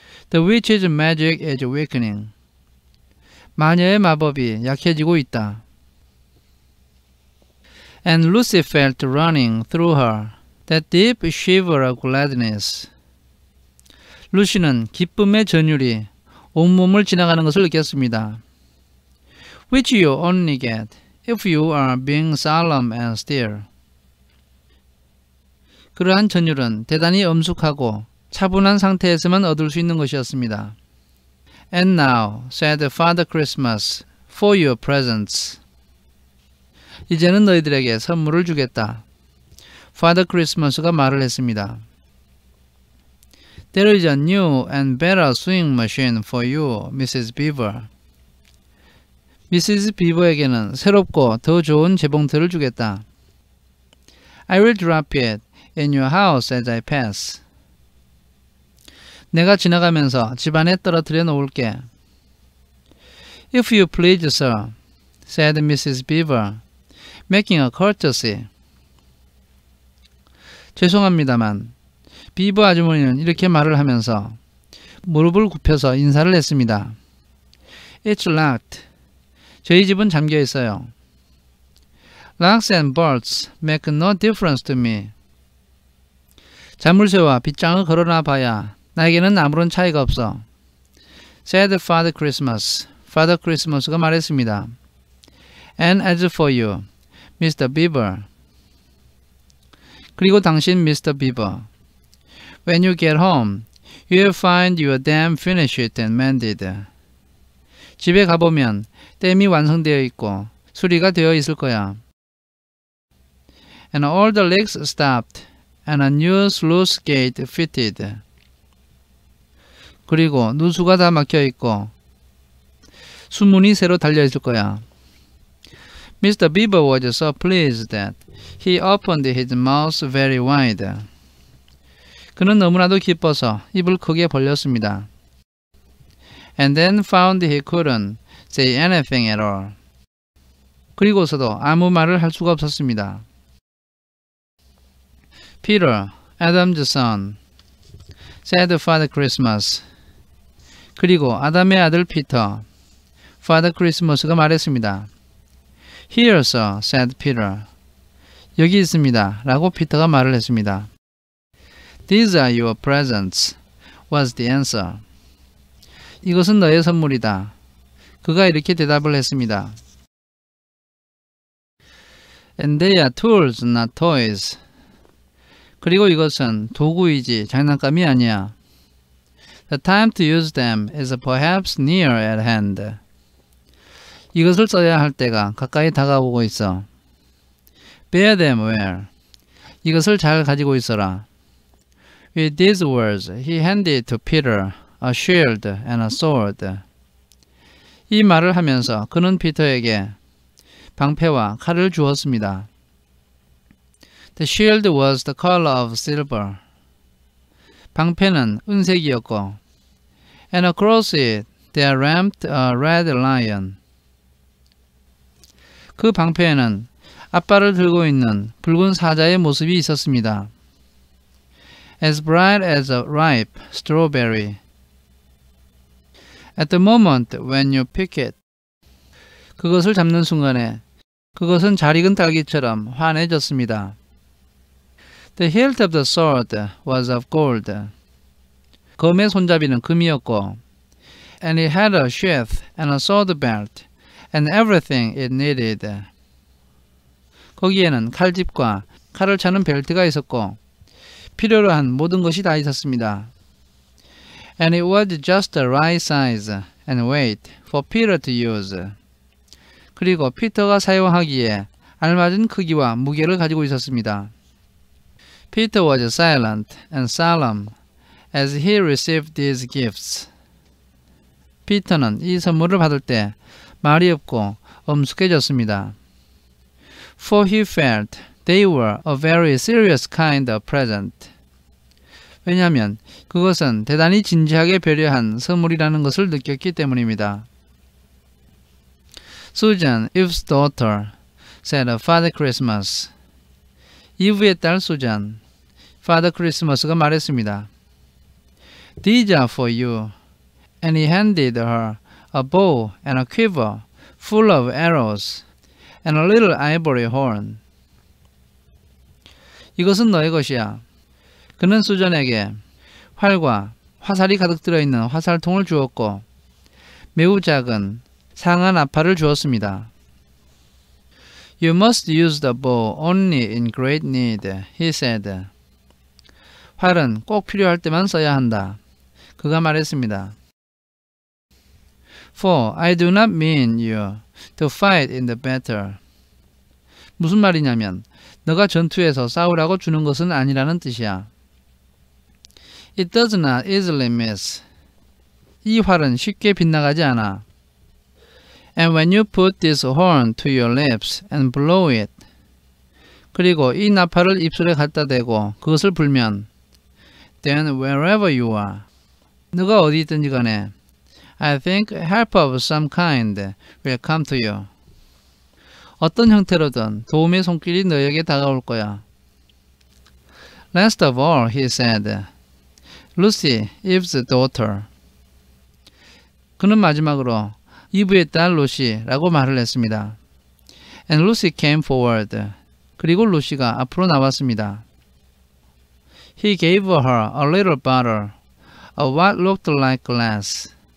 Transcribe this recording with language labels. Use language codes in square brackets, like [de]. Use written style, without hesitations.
[en] The witch's magic is weakening. [ko] 마녀의 마법이 약해지고 있다. [en] And Lucy felt running through her that deep shiver of gladness. [ko] 루시는 기쁨의 전율이 온몸을 지나가는 것을 느꼈습니다. [en] Which you only get if you are being solemn and still. [ko] 그러한 전율은 대단히 엄숙하고 차분한 상태에서만 얻을 수 있는 것이었습니다. [en] And now, said Father Christmas, for your presents. [ko] 이제는 너희들에게 선물을 주겠다. Father Christmas가 말을 했습니다. [en] There is a new and better sewing machine for you, Mrs. Beaver. [ko] 미시즈 비버에게는 새롭고 더 좋은 재봉틀을 주겠다. [en] I will drop it in your house as I pass. [ko] 내가 지나가면서 집안에 떨어뜨려 놓을게. [en] If you please, sir, said Mrs. Beaver, making a courtesy. [ko] 죄송합니다만, 비버 아주머니는 이렇게 말을 하면서 무릎을 굽혀서 인사를 했습니다. [en] It's locked. [ko] 저희 집은 잠겨 있어요. [en] Locks and bolts make no difference to me. [ko] 자물쇠와 빗장을 걸어놔 봐야 나에게는 아무런 차이가 없어. [en] Said Father Christmas. [ko] Father Christmas가 말했습니다. [en] And as for you, Mr. Beaver. [ko] 그리고 당신 [en] Mr. Beaver. When you get home, you'll find your dam finished and mended. [ko] 집에 가보면 댐이 완성되어 있고 수리가 되어 있을 거야. [en] And all the leaks stopped and a new sluice gate fitted. [ko] 그리고 누수가 다 막혀 있고 수문이 새로 달려 있을 거야. [en] Mr. Beaver was so pleased that he opened his mouth very wide. [ko] 그는 너무나도 기뻐서 입을 크게 벌렸습니다. [en] And then found he couldn't say anything at all. [ko] 그리고서도 아무 말을 할 수가 없었습니다. [en] Peter, Adam's son, said Father Christmas. [ko] 그리고 아담의 아들 피터, Father Christmas가 말했습니다. [en] Here, sir, said Peter. [ko] 여기 있습니다. 라고 피터가 말을 했습니다. [en] These are your presents, was the answer. [ko] 이것은 너의 선물이다. 그가 이렇게 대답을 했습니다. [en] And they are tools, not toys. [ko] 그리고 이것은 도구이지 장난감이 아니야. [en] The time to use them is perhaps near at hand. [ko] 이것을 써야 할 때가 가까이 다가오고 있어. [en] Bear them well. [ko] 이것을 잘 가지고 있어라. [en] With these words, he handed to Peter a shield and a sword. [ko] 이 말을 하면서 그는 피터에게 방패와 칼을 주었습니다. [en] The shield was the color of silver. [ko] 방패는 은색이었고, [en] and across it there ramped a red lion. [ko] 그 방패에는 앞발을 들고 있는 붉은 사자의 모습이 있었습니다. [en] As bright as a ripe strawberry. At the moment when you pick it. [ko] 그것을 잡는 순간에 그것은 잘 익은 딸기처럼 환해졌습니다. [en] The hilt of the sword was of gold. [ko] 검의 손잡이는 금이었고, [en] and it had a sheath and a sword belt and everything it needed. [ko] 거기에는 칼집과 칼을 차는 벨트가 있었고 필요로 한 모든 것이 다 있었습니다. [en] And it was just the right size and weight for Peter to use. [ko] 그리고 피터가 사용하기에 알맞은 크기와 무게를 가지고 있었습니다. [en] Peter was silent and solemn as he received these gifts. [ko] 피터는 이 선물을 받을 때 말이 없고 엄숙해졌습니다. [en] For he felt they were a very serious kind of present. [ko] 왜냐하면 그것은 대단히 진지하게 배려한 선물이라는 것을 느꼈기 때문입니다. [en] Susan, Eve's daughter, said Father Christmas. [ko] 이브의 딸 수잔, Father Christmas가 말했습니다. [en] These are for you. And he handed her a bow and a quiver full of arrows and a little ivory horn. [ko] 이것은 너의 것이야. 그는 수전에게 활과 화살이 가득 들어있는 화살통을 주었고 매우 작은 상한 나팔을 주었습니다. [en] You must use the bow only in great need, he said. [ko] 활은 꼭 필요할 때만 써야 한다. 그가 말했습니다. [en] For I do not mean you to fight in the battle. [ko] 무슨 말이냐면 너가 전투에서 싸우라고 주는 것은 아니라는 뜻이야. [en] It does not easily miss. [ko] 이 활은 쉽게 빗나가지 않아. [en] And when you put this horn to your lips and blow it. [ko] 그리고 이 나팔을 입술에 갖다 대고 그것을 불면 [en] Then wherever you are. [ko] 너가 어디 있든지 간에 [en] I think help of some kind will come to you. [ko] 어떤 형태로든 도움의 손길이 너에게 다가올 거야. [en] Last of all, he said, Lucy, Eve's daughter. [ko] 그는 마지막으로 이브의 딸 루시라고 말을 했습니다. [en] And Lucy came forward. [ko] 그리고 루시가 앞으로 나왔습니다. [en] He gave her a little bottle of what looked like glass.